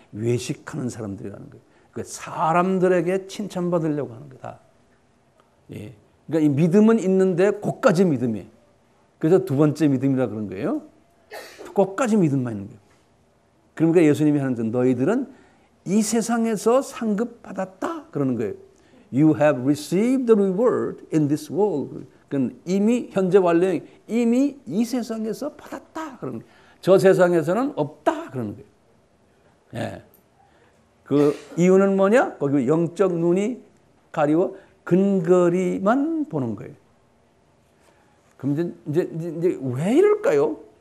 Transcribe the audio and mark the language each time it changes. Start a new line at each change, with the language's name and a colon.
Korean: 외식하는 사람들이라는 거예요. 그러니까 사람들에게 칭찬받으려고 하는 거다. 예. 그러니까 이 믿음은 있는데 그까지 믿음이에요. 그래서 두 번째 믿음이라 그런 거예요. 그까지 믿음만 있는 거예요. 그러니까 예수님이 하는 건 너희들은 이 세상에서 상급받았다 그러는 거예요.
English: You have received the reward in this world.
Korean: 그건 이미 현재 완료 이미 이 세상에서 받았다 그러는 거예요. 저 세상에서는 없다 그러는 거예요. 예. 그 이유는 뭐냐? 거기 영적 눈이 가리워 근거리만 보는 거예요. 그럼 이제 왜 이럴까요?